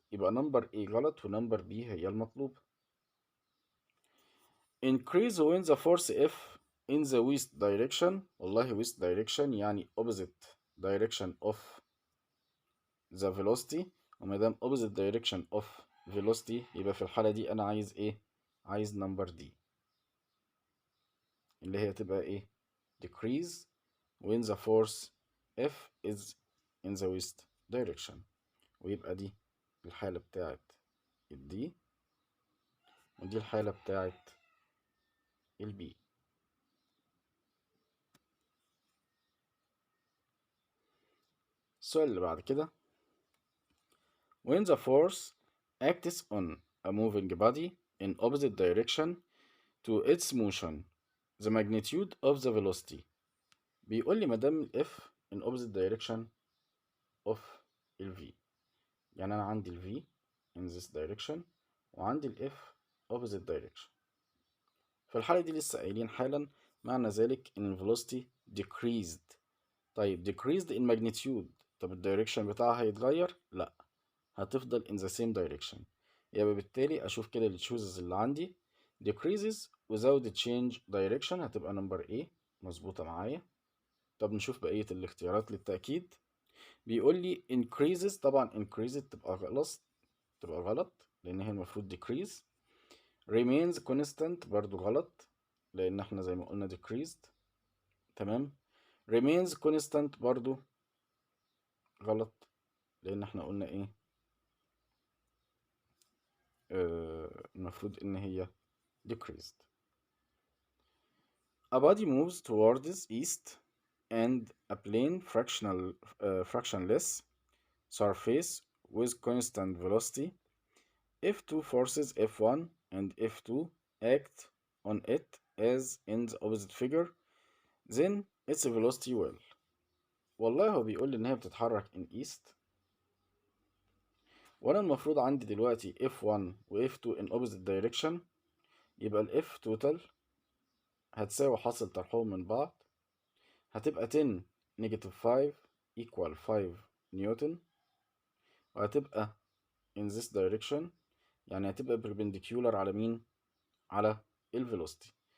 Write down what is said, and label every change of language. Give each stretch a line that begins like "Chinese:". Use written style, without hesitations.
Arabic: يبقى
English: number A
Arabic: غلط ونمبر B هي المطلوب.
English: increase when the force F in the west direction.
Arabic: والله
English: west direction
Arabic: يعني
English: opposite direction of the velocity،
Arabic: ومادام
English: opposite direction of velocity
Arabic: يبقى في الحالة دي أنا عايز إيه؟ عايز نمبر دي اللي هي تبقى إيه؟
English: decrease when the force F is in the west direction،
Arabic: ويبقى دي الحالة بتاعت الدي، ودي الحالة بتاعت البي. السؤال اللي بعد كده
English: when the force acts on a moving body in opposite direction to its motion, the magnitude of the velocity.
Arabic: بيقول لي مادام ال F
English: in opposite direction of
Arabic: ال V، يعني أنا عندي ال V
English: in this direction
Arabic: وعندي ال F
English: opposite direction.
Arabic: في الحالة دي لسه قايلين حالا معنى ذلك إن ال
English: velocity decreased.
Arabic: طيب
English: decreased in magnitude،
Arabic: طب الدايركشن بتاعها هيتغير؟ لأ، هتفضل
English: in the same direction.
Arabic: يبقى بالتالي أشوف كده ال choices اللي عندي
English: decreases without change direction
Arabic: هتبقى نمبر A مظبوطة معايا. طب نشوف بقية الاختيارات للتأكيد. بيقول لي increases، طبعا increases تبقى غلط لأن هي المفروض decrease.
English: remains constant
Arabic: برضو غلط لأن احنا زي ما قلنا decreased. تمام.
English: remains constant
Arabic: برضو غلط لأن احنا قلنا ايه، المفروض إن هي decreased.
English: A body moves towards east and a plane fractionless surface with constant velocity. If two forces F1 and F2 act on it as in the opposite figure, then its velocity will.
Arabic: والله هو بيقول لي إن هي بتتحرك
English: in east،
Arabic: وأنا المفروض عندي دلوقتي F1 و F2
English: in opposite direction،
Arabic: يبقى ال F total هتساوي حاصل طرحهم من بعض، هتبقى
English: 10 negative 5 equal 5
Arabic: نيوتن، وهتبقى
English: in this direction
Arabic: يعني هتبقى perpendicular على مين؟ على الفيلوسيتي.